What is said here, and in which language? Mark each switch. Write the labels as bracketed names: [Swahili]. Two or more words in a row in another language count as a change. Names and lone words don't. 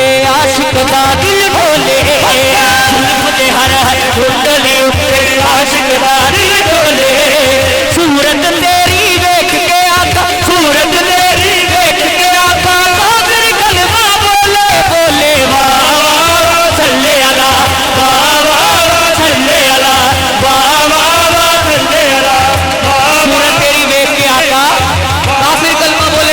[Punjabi] ਆਸ਼ਿਕ ਦਾ ਦਿਲ ਡੋਲੇ, ਜ਼ੁਲਫ਼ ਦੇ ਹਰ ਹਰ ਕੁੰਡਲੀ ਉੱਤੇ, ਆਸ਼ਿਕ ਦਾ ਦਿਲ ਡੋਲੇ। ਸੂਰਤ ਤੇਰੀ ਦੇਖ ਕੇ ਆਕਾ, ਸੂਰਤ ਤੇਰੀ ਦੇਖ ਕੇ ਆਕਾ, ਕਾਫ਼ਿਰ ਕਲਮਾ ਬੋਲੇ ਬੋਲੇ, ਵਾਹ ਵਾਹ [Arabic] صلِّ على, [Punjabi] ਵਾਹ ਵਾਹ [Arabic] صلِّ على, [Punjabi] ਵਾਹ ਵਾਹ [Arabic] صلِّ على. [Punjabi] ਸੂਰਤ ਤੇਰੀ ਦੇਖ ਕੇ ਆਕਾ, ਕਾਫ਼ਿਰ ਕਲਮਾ